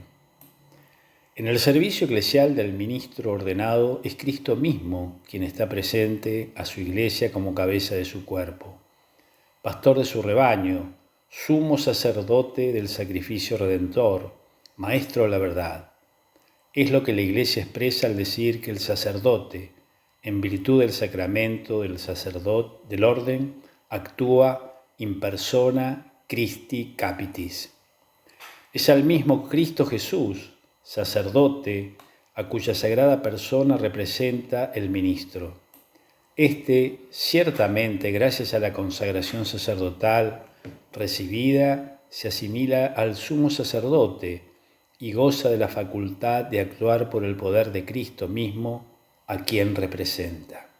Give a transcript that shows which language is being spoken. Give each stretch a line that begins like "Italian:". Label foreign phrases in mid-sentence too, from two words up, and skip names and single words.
Spanish: En el servicio eclesial del ministro ordenado es Cristo mismo quien está presente a su Iglesia como cabeza de su cuerpo, pastor de su rebaño, sumo sacerdote del sacrificio redentor, maestro de la verdad. Es lo que la Iglesia expresa al decir que el sacerdote, en virtud del sacramento del orden, actúa
Latin: in persona Christi capitis.
Spanish: Es al mismo Cristo Jesús, sacerdote, a cuya sagrada persona representa el ministro. Este, ciertamente, gracias a la consagración sacerdotal recibida, se asimila al sumo sacerdote y goza de la facultad de actuar por el poder de Cristo mismo, a quien representa.